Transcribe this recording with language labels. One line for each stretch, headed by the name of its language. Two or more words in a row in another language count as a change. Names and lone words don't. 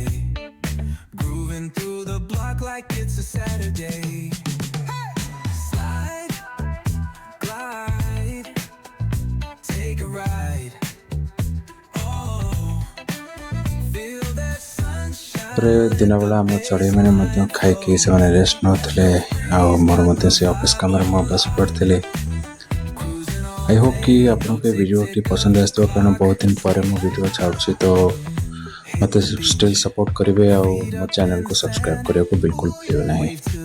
English: Grooving through the block like it's a Saturday. Slide, glide, take a ride. Oh, feel that sunshine.
Odia: ତାପରେ ଦିନବେଳା ଆମ ଚଢ଼େଇମାନେ ମଧ୍ୟ ଖାଇକି ସେମାନେ ରେଷ୍ଟ ନେଉଥିଲେ ଆଉ ମୋର ମଧ୍ୟ ସେ ଅଫିସ୍ କାମରେ ମୁଁ ବସି ପଡ଼ିଥିଲି।
English: I hope
Odia: କି ଆପଣଙ୍କୁ ଏ ଭିଡ଼ିଓଟି ପସନ୍ଦ ଆସିଥିବ କାରଣ ବହୁତ ଦିନ ପରେ ମୁଁ ଭିଡ଼ିଓ ଛାଡ଼ୁଛି ତ ମୋତେ
English: still support
Odia: କରିବେ ଆଉ ମୋ ଚ୍ୟାନେଲକୁ ସବସ୍କ୍ରାଇବ୍ କରିବାକୁ ବିଲକୁଲ ଭୁଲିବେ ନାହିଁ।